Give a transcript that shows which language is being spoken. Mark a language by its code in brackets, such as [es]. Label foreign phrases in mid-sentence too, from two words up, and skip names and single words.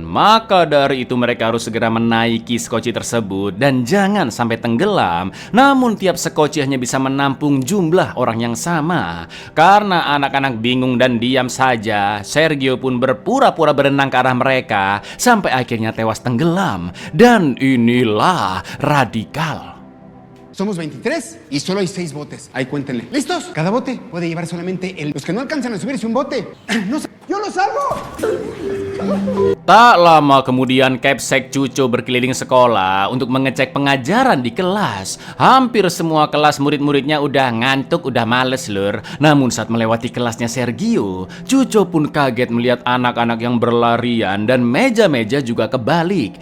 [id] Maka dari itu mereka harus segera menaiki sekoci tersebut dan jangan sampai tenggelam. Namun tiap sekoci hanya bisa menampung jumlah orang yang sama. Karena anak-anak bingung dan diam saja, Sergio pun berpura-pura berenang ke arah mereka sampai akhirnya tewas tenggelam. Dan inilah Radikal. [es] Somos 23 y solo hay 6 botes. Ahí cuéntenle. ¿Listos? Cada bote puede llevar solamente los que no alcanzan a subirse un bote. No sé, yo lo salvo. [id] Tak lama kemudian Kepsek Cuco berkeliling sekolah untuk mengecek pengajaran di kelas. Hampir semua kelas murid-muridnya udah ngantuk, udah males, Lur. Namun saat melewati kelasnya Sergio, Cuco pun kaget melihat anak-anak yang berlarian dan meja-meja juga kebalik.